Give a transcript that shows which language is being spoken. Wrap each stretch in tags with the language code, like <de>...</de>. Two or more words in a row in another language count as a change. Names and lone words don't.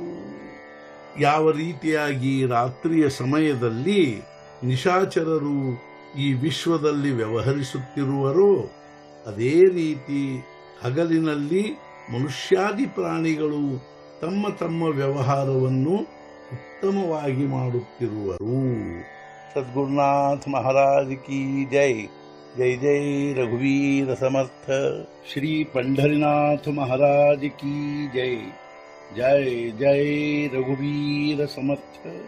<kn>ಯಾವ ರೀತಿಯಾಗಿ ರಾತ್ರಿಯ ಸಮಯದಲ್ಲಿ ನಿಶಾಚರರು ಈ ವಿಶ್ವದಲ್ಲಿ ವ್ಯವಹರಿಸುತ್ತಿರುವರೋ ಅದೇ ರೀತಿ ಹಗಲಿನಲ್ಲಿ ಮನುಷ್ಯಾದಿ ಪ್ರಾಣಿಗಳು ತಮ್ಮ ತಮ್ಮ ವ್ಯವಹಾರವನ್ನು ಉತ್ತಮವಾಗಿ ಮಾಡುತ್ತಿರುವರು.</kn> <hi>सद्गुरुनाथ महाराज की जय.</hi> <mr>जय जय रघुवीर समर्थ.</mr> <hi>ಶ್ರೀ पंढरीनाथ महाराज की जय.</hi> <mr>जय जय रघुवीर समर्थ.</mr>